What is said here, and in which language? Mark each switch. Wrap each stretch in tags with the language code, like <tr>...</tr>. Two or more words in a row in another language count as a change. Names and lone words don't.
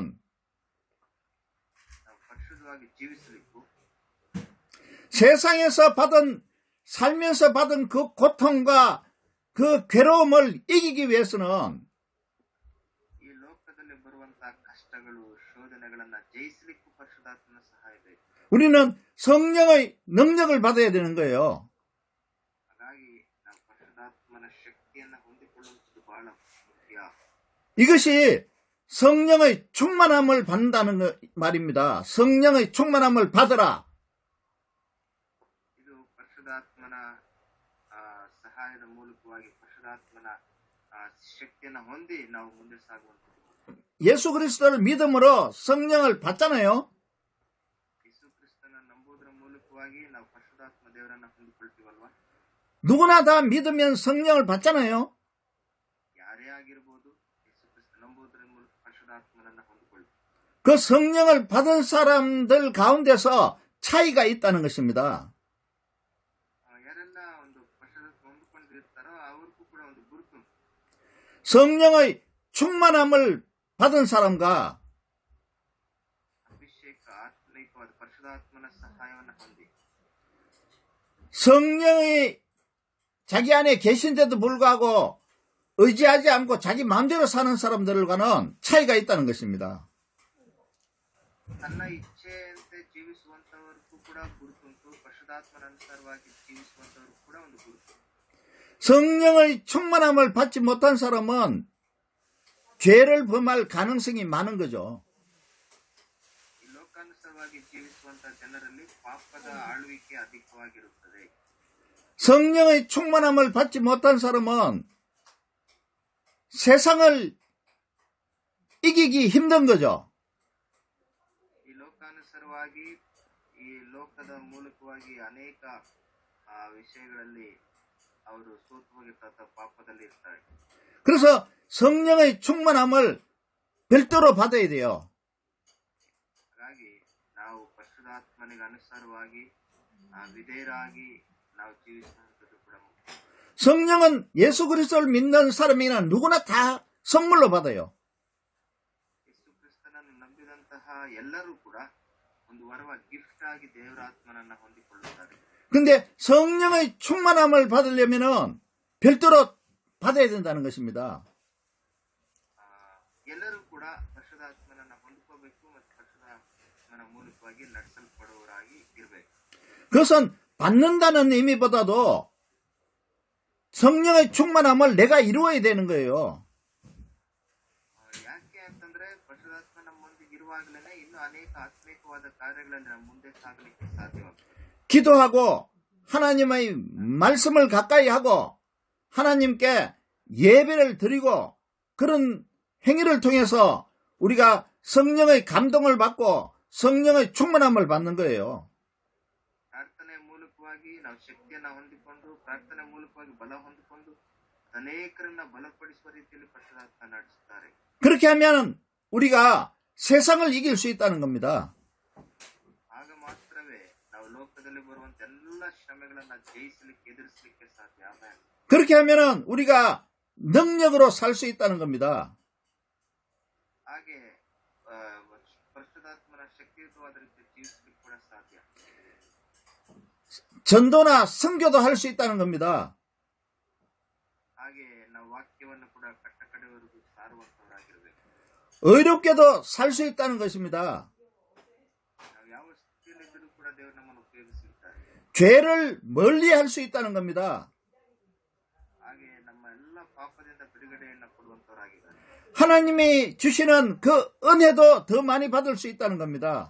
<kn>ನಾವು ಪರಿಶುದ್ಧವಾಗಿ ಜೀವಿಸಬೇಕು.</kn> <ko>세상에서 살면서 받은 그 고통과 그 괴로움을 이기기 위해서는</ko> <kn>ಈ ಲೋಕದಲ್ಲಿ ಬರುವಂತಹ ಕಷ್ಟಗಳು ಶೋಧನೆಗಳನ್ನ ಜಯಿಸಲಿಕ್ಕೂ ಪರಿಶುದ್ಧಾತ್ಮನ ಸಹಾಯ ಬೇಕು.</kn> <ko>우리는 성령의 능력을 받아야 되는 거예요.</ko> <kn>ಹಾಗಾಗಿ ನಾವು ಪರಿಶುದ್ಧಾತ್ಮನ ಶಕ್ತಿಯನ್ನ ಹೊಂದಿಕೊಳ್ಳುವಂಥದ್ದು ಬಹಳ ಮುಖ್ಯ.</kn> <ko>이것이 성령의 충만함을 받는다는 말입니다. 성령의 충만함을 받으라.</ko> <kn>ಇದು ಪರಿಶುದ್ಧಾತ್ಮನ ಸಹಾಯದ ಮೂಲಕವಾಗಿ ಪರಿಶುದ್ಧಾತ್ಮನ ಶಕ್ತಿಯನ್ನ ಹೊಂದಿ ನಾವು ಮುಂದೆ ಸಾಗುವಂಥದ್ದು.</kn> <ko>예수 그리스도를 믿음으로 성령을 받잖아요.</ko> <kn>ಯೇಸು ಕ್ರಿಸ್ತನ ಮೂಲಕವಾಗಿ ನಾವು ಪರಿಶುದ್ಧಾತ್ಮ ದೇವರನ್ನ ಹೊಂದಿಕೊಳ್ತೀವಲ್ವಾ?</kn> <ko>누구나 다 믿으면 성령을 받잖아요.</ko> <kn>ಯಾರೇ ಆಗಿರ್ಬೋದು, ಯೇಸು ಕ್ರಿಸ್ತ ನಂಬುವುದರ ಮೂಲಕ ಪರಿಶುದ್ಧಾತ್ಮನನ್ನ ಹೊಂದಿಕೊಳ್ಳಿ.</kn> <ko>그 성령을 받은 사람들 가운데서 차이가 있다는 것입니다.</ko> <kn>ಯಾರೆಲ್ಲ ಒಂದು ಪರಿಶುದ್ಧಾತ್ಮ ಹೊಂದಿಕೊಂಡಿರ್ತಾರೋ ಅವ್ರಿಗೂ ಕೂಡ ಒಂದು ಗುರುತು.</kn> <ko>성령의 충만함을 받은 사람과</ko> <kn>ಅಭಿಷೇಕ ಆತ್ಮೈಕವಾದ ಪರಿಶುದ್ಧಾತ್ಮನ ಸಹಾಯವನ್ನು ಹೊಂದಿ</kn> <ko>성령이 자기 안에 계신데도 불구하고 의지하지 않고 자기 마음대로 사는 사람들과는 차이가 있다는 것입니다.</ko> <kn>ತನ್ನ ಇಚ್ಛೆಯಂತೆ ಜೀವಿಸುವಂತವರಿಗೂ ಕೂಡ ಗುರುತುಂಟು, ಪರಿಶುದ್ಧಾತ್ಮನ ಅನುಸಾರವಾಗಿ ಜೀವಿಸುವಂತವರಿಗೂ ಕೂಡ ಒಂದು ಗುರುತು.</kn> <ko>성령의 충만함을 받지 못한 사람은 죄를 범할 가능성이 많은 거죠.</ko> <kn>ಈ ಲೋಕಾನುಸಾರವಾಗಿ ಜೀವಿಸುವಂತಹ ಜನರಲ್ಲಿ ಪಾಪದ ಆಳ್ವಿಕೆ ಅಧಿಕವಾಗಿರುತ್ತದೆ.</kn> <ko>성령의 충만함을 받지 못한 사람은 세상을 이기기 힘든 거죠.</ko> <kn>ಈ ಲೋಕಾನುಸಾರವಾಗಿ ಈ ಲೋಕದ ಮೂಲಕವಾಗಿ ಅನೇಕ ವಿಷಯಗಳಲ್ಲಿ ಅವರು ಸೋತು ಹೋಗಿರ್ತಾರೆ, ಪಾಪದಲ್ಲಿ ಇರ್ತಾರೆ.</kn> <ko>그래서 성령의 충만함을 별도로 받아야 돼요.</ko> <kn>ಹಾಗಾಗಿ ನಾವು ಪರಿಶುದ್ಧಾತ್ಮನಿಗೆ ಅನುಸಾರವಾಗಿ ವಿಧೇಯರಾಗಿ ನಾವು ಜೀವಿಸುವಂಥದ್ದು ಕೂಡ ಮುಖ್ಯ.</kn> <ko>성령은 예수 그리스도를 믿는 사람이나 누구나 다 선물로 받아요.</ko> <kn>ಯೇಸು ಕ್ರಿಸ್ತನನ್ನು ನಂಬಿದಂತಹ ಎಲ್ಲರೂ ಕೂಡ ಒಂದು ವರವಾಗಿ ಗಿಫ್ಟ್ ಆಗಿ ದೇವರ ಆತ್ಮನನ್ನ ಹೊಂದಿಕೊಳ್ಳುತ್ತಾರೆ.</kn> <ko>근데 성령의 충만함을 받으려면은 별도로 받아야 된다는 것입니다.</ko> <kn>ಎಲ್ಲರೂ ಕೂಡ ಪರಿಶುದ್ಧಾತ್ಮನನ್ನ ಹೊಂದಿಕೋಬೇಕು ಮತ್ತು ಪರಿಶುದ್ಧಾತ್ಮನ ಮೂಲಕವಾಗಿ ನಡೆಸಲ್ಪಡುವವರಾಗಿ ಇರಬೇಕು.</kn> <ko>그것은 받는다는 의미보다도 성령의 충만함을 내가 이루어야 되는 거예요.</ko> <kn>ಯಾಕೆ ಅಂತಂದ್ರೆ ಪರಿಶುದ್ಧಾತ್ಮ ನಮ್ಮೊಂದಿಗೆ ಇರುವಾಗಲೇ ಇನ್ನು ಅನೇಕ ಆತ್ಮಿಕವಾದ ಕಾರ್ಯಗಳಲ್ಲಿ ನಮ್ಮ ಮುಂದೆ ಸಾಗಲಿಕ್ಕೆ ಸಾಧ್ಯವಾಗ್ತದೆ.</kn> <ko>기도하고 하나님의 말씀을 가까이 하고 하나님께 예배를 드리고 그런 행위를 통해서 우리가 성령의 감동을 받고 성령의 충만함을 받는 거예요.</ko> <kn>ಪ್ರಾರ್ಥನೆ ಮೂಲಕವಾಗಿ ನಾವು ಶಕ್ತಿಯನ್ನ ಹೊಂದಿಕೊಂಡು, ಪ್ರಾರ್ಥನೆ ಮೂಲಕವಾಗಿ ಬಲ ಹೊಂದಿಕೊಂಡು ಅನೇಕರನ್ನ ಬಲಪಡಿಸುವ ರೀತಿಯಲ್ಲಿ ಪರಿಶುದ್ಧಾತ್ಮ ನಡೆಸುತ್ತಾರೆ.</kn> <ko>그렇게 하면 우리가 세상을 이길 수 있다는 겁니다.</ko> <kn>ಆಗ ಮಾತ್ರವೇ ನಾವು ಲೋಕದಲ್ಲಿ ಬರುವಂತ ಎಲ್ಲ ಶ್ರಮೆಗಳನ್ನ ಜಯಿಸಲಿಕ್ಕೆ, ಎದುರಿಸಲಿಕ್ಕೆ ಸಾಧ್ಯ. ಆಮೇಲೆ</kn> <ko>그렇게 하면은 우리가 능력으로 살 수 있다는 겁니다.</ko> <kn>ಹಾಗೆ ಪರಿಶುದ್ಧಾತ್ಮನ ಶಕ್ತಿಯುತವಾದ ರೀತಿ ಜೀವಿಸಲಿಕ್ಕೆ ಕೂಡ ಸಾಧ್ಯ.</kn> <ko>전도나 선교도 할 수 있다는 겁니다.</ko> <kn>ಹಾಗೆ ನಾವು ವಾಕ್ಯವನ್ನು ಕೂಡ ಕಟ್ಟ ಕಡೆಯವರೆಗೂ ಸಾರುವಂತವರಾಗಿರಬೇಕು.</kn> <ko>의롭게도 살 수 있다는 것입니다.</ko> <kn>ನಾವು ಯಾವ ಸ್ಥಿತಿಯಲ್ಲಿದ್ದರೂ ಕೂಡ ದೇವರು ನಮ್ಮನ್ನು ಉಪಯೋಗಿಸುತ್ತಾರೆ.</kn> <ko>죄를 멀리 할 수 있다는 겁니다.</ko> <kn>ಹಾಗೆ ನಮ್ಮ ಎಲ್ಲ ಪಾಪದಿಂದ ಬಿಡುಗಡೆಯನ್ನು ಕೊಡುವಂತವರಾಗಿದ್ದಾರೆ.</kn> <ko>하나님이 주시는 그 은혜도 더 많이 받을 수 있다는 겁니다.</ko>